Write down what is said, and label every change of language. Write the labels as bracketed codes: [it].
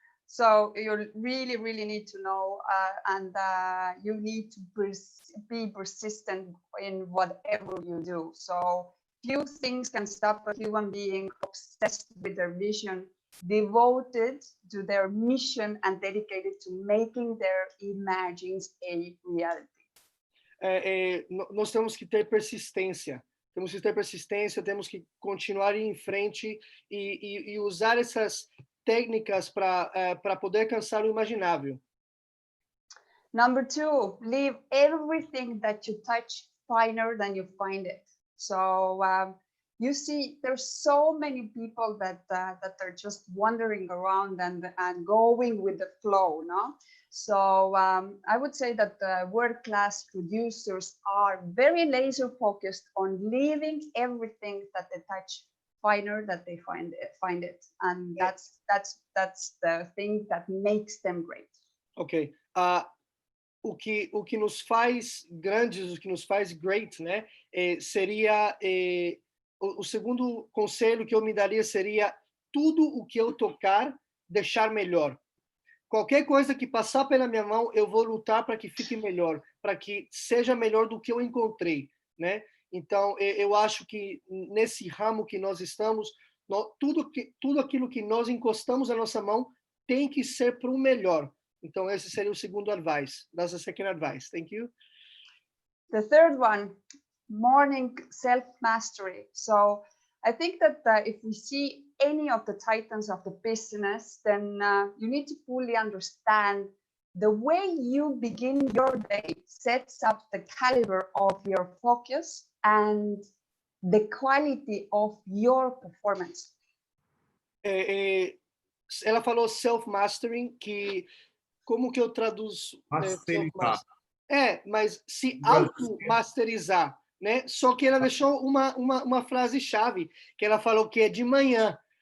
[en] So you really, really need to know, and you need to be persistent in whatever you do. So few things can stop a human being obsessed with their vision, devoted to their mission, and dedicated to making their imagines a reality. [pt] Nós temos que ter persistência. Temos que continuar em frente e usar essas técnicas para poder alcançar o imaginável. [en] Number 2, leave everything that you touch finer than you find it. So you see there's so many people that that are just wandering around and going with the flow, no? So I would say that the world-class producers are very laser focused on leaving everything that they touch finer that they find it, and that's the thing that makes them great. Ok. [pt] O que nos faz grandes, o que nos faz great, né? Seria o segundo conselho que eu me daria seria tudo o que eu tocar, deixar melhor. Qualquer coisa que passar pela minha mão, eu vou lutar para que fique melhor, para que seja melhor do que eu encontrei, né? Então, eu acho que nesse ramo que nós estamos, tudo aquilo que nós encostamos na nossa mão tem que ser para o melhor. Então, esse seria o segundo advice. [en] That's the second advice. Thank you. The third one, morning self-mastery. So I think that if we see any of the titans of the business, then you need to fully understand the way you begin your day sets up the caliber of your focus and the quality of your performance. [pt] Ela falou self-mastering, que como que eu traduzo? Masterizar. Mas se auto-masterizar, né? Só que ela deixou uma frase-chave, que ela falou que é de manhã.